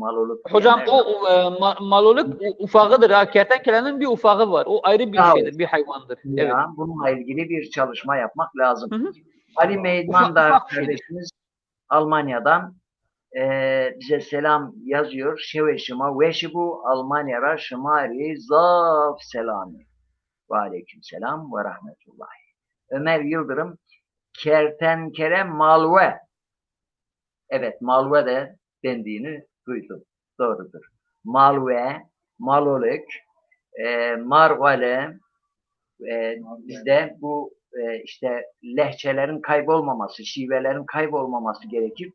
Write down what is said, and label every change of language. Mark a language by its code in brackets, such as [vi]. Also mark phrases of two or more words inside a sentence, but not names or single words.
[tr] Maloluk Hocam diyenler de. maloluk ufağıdır ha. Kertenkelenin bir ufağı var. O ayrı bir Daha şeydir, bir hayvandır. Evet. ya bununla ilgili bir çalışma yapmak lazım. Hı hı. Ali Meydmandar Ufak bir şeydir. kardeşimiz Almanya'dan bize selam yazıyor. [zza] Şeveşima veşibu Almanya'ra şımari zaf selami. [ar] وعليكم السلام ورحمة الله. Ömer Yıldırım [tr] kertenkele malve. Evet malve de dendiğini duydum. Doğrudur. Malve, maloluk, marvale, bizde bu işte lehçelerin kaybolmaması, şivelerin kaybolmaması gerekir.